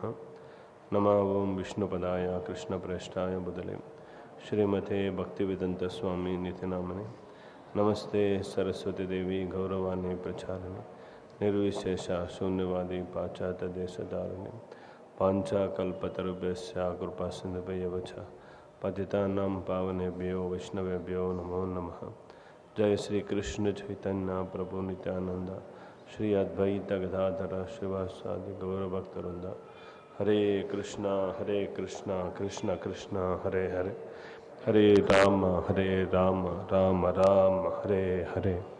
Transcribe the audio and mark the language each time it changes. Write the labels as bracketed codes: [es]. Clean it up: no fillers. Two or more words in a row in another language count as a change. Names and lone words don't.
[sa] నమో ఓం విష్ణుపదాయ కృష్ణప్రేష్ఠాయ బుధలే శ్రీమతే భక్తివేదాంత స్వామి నితినామనే. నమస్తే సరస్వతి దేవి గౌరవాన్ని ప్రచారిణి నిర్విశేష శూన్యవాది పాశ్చాత్య దేశధారిణి పాంచాకల్పతరుభ్యశ్చ కృపాసింధుభ్యో చ పతితానాం పావనేభ్యో వైష్ణవేభ్యో నమో నమః. జయ శ్రీ కృష్ణ చైతన్య ప్రభు నిత్యానంద శ్రీ అద్వైత గదాధర శ్రీవాసాది గౌరభక్తవృంద. హరే కృష్ణ కృష్ణ కృష్ణ హరే హరే, హరే రామ రామ రామ హరే హరే.